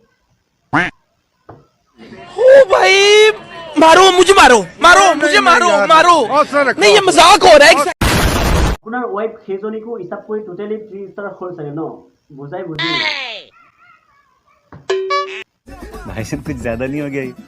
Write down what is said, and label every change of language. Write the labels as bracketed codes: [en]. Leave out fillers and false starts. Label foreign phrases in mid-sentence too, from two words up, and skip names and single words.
[hi] ओ भाई मारो मुझे मारो मारो मुझे मारो मारो नहीं ये मजाक हो रहा है [as] আপোনাৰ ওয়াইফ সেইজনীকো হিচাপ কৰি টোটালি 3 স্টাৰ হ'ল চাগে ন বুজাই বুজি [hi] भाई साहब कुछ ज्यादा नहीं हो गया ये?